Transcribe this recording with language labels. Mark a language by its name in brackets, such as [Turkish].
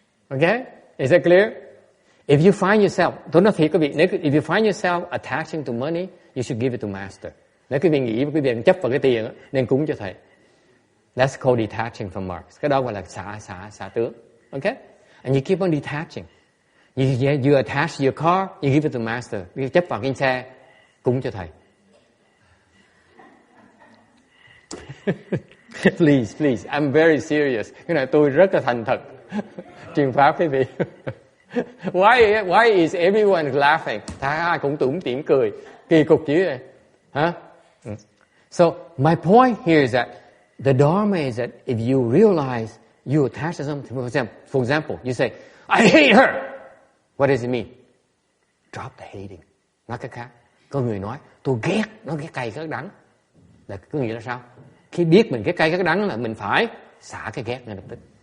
[English] Okay? Is that clear? If you find yourself, [Vietnamese] tôi nói thiệt quý vị, [English] if you find yourself attaching to money, you should give it to master. [Vietnamese] Nếu quý vị nghĩ quý vị chấp vào cái tiền, nên cúng cho thầy. [English] That's called detaching from marks. [Vietnamese] Cái đó gọi là xả tướng. [English] Okay? And you keep on detaching. You attach to your car, you give it to master. [Vietnamese] You chấp vào cái xe, cúng cho thầy. [English] Please, I'm very serious. [Vietnamese] Cái này tôi rất là thành thật. Truyền pháp quý vị. [English] Why is everyone laughing? [Vietnamese] Ai cũng tủm tỉm cười. Kỳ cục chứ này. Hả? [English] So, my point here is that the Dharma is that if you realize you attach to something, for example, you say, I hate her. What does it mean? Drop the hating. [Vietnamese] Nói cách khác. Có người nói, tôi ghét, nó ghét cay ghét đắng. Là có nghĩa là sao? Khi biết mình ghét cay ghét đắng là mình phải xả cái ghét ngay lập tức.